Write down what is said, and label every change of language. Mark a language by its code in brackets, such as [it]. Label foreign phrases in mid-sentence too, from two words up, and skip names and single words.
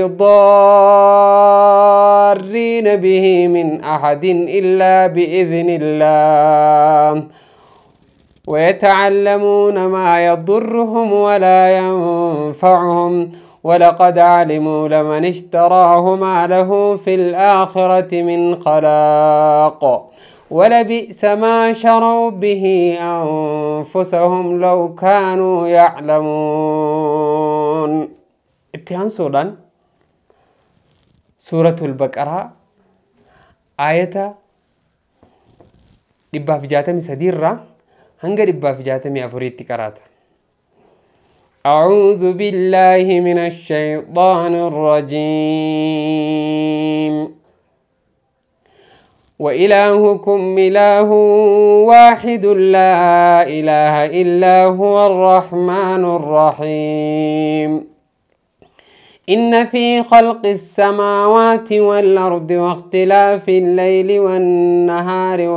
[ar] بضارين به من أحد إلا بإذن الله ويتعلمون ما يضرهم ولا ينفعهم ولقد علموا لمن اشتراه ما له في الآخرة من خلاق ولبئس ما شروا به أنفسهم لو كانوا يعلمون. [om] اتهان [ar] سورة البقرة آية [om] dhibbaaf 63 irraa hanga dhibbaaf 64tti qaraata. [ar] أعوذ بالله من الشيطان الرجيم وإلهكم إله واحد لا إله إلا هو الرحمن الرحيم إن في خلق السماوات والأرض واختلاف الليل والنهار